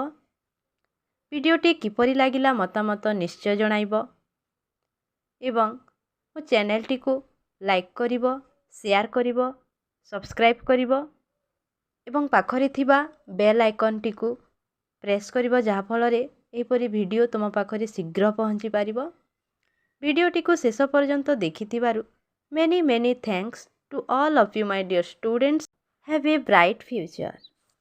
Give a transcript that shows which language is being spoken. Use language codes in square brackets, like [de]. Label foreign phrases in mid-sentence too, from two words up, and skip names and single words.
[or] ଭିଡିଓଟି କିପରି ଲାଗିଲା ମତାମତ ନିଶ୍ଚୟ ଜଣାଇବ ଏବଂ ମୋ ଚ୍ୟାନେଲ ଟି କୁ ଲାଇକ କରିବ, ଶେୟାର କରିବ, ସବସ୍କ୍ରାଇବ କରିବ ଏବଂ ପାଖରେ ଥିବା [en] bell icon [or] ଟି କୁ ପ୍ରେସ କରିବ ଯାହା ଫଳରେ ଏପରି ଭିଡିଓ ତୁମ ପାଖରେ ଶୀଘ୍ର ପହଞ୍ଚି ପାରିବ। ଭିଡିଓଟି କୁ ଶେଷ ପର୍ଯ୍ୟନ୍ତ ଦେଖିଥିବାରୁ [en] many thanks to all of you my dear students. have a bright future.